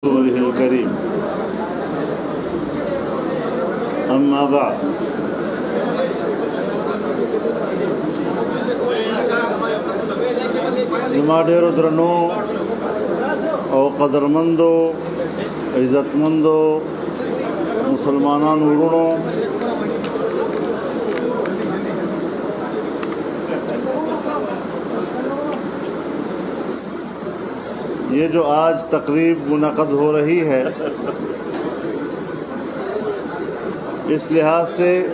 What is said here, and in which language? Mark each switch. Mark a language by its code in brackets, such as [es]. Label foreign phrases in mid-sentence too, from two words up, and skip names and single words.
[ar] رسوله الكريم أما بعد [ps] زما ډیرو درنو او قدرمندو عزتمندو مسلمانانو ورونو، [ur] یہ جو آج تقریب منعقد ہو رہی ہے، اس لحاظ سے